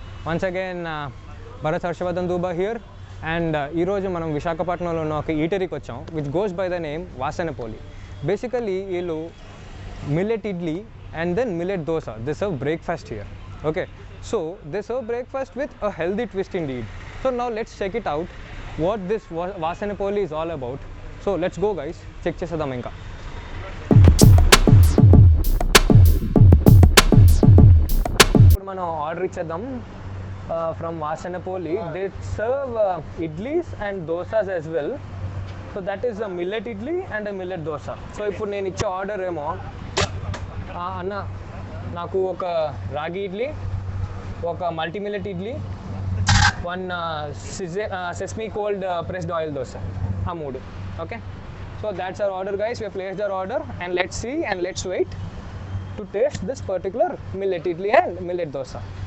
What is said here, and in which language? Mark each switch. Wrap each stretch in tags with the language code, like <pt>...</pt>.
<en>Once again, Bharat Harshavardhan Duba here.</en> <te>And ఈరోజు మనం విశాఖపట్నంలో ఉన్న ఒక ఈటరీకి వచ్చాం</te> <en>which goes by the name</en> <te>వాసనపోలి. Basically వీళ్ళు millet idli and then millet dosa.</te> <en>They serve breakfast here. Okay, so they serve breakfast with a healthy twist indeed. So now let's check it out what this Vasanapoli is all about. So let's go guys,</en> <te>check చేసేద్దాం. ఇంకా ఇప్పుడు మనం order ఇచ్చేద్దాం</te> <en>from Vasanapoli. They serve idlis and dosas as well. So that is a millet idli and a millet dosa.</en> <te>So ఇప్పుడు నేను ఇచ్చే order ఏమో అన్న నాకు ఒక రాగి ఇడ్లీ, ఒక multi millet idli,</te> <en>one sesame cold pressed oil dosa,</en> <te>ఆ మూడు.</te> <en>Okay, so that's our order guys. We placed our order and let's see and let's wait to taste this particular millet idli and millet dosa.</en>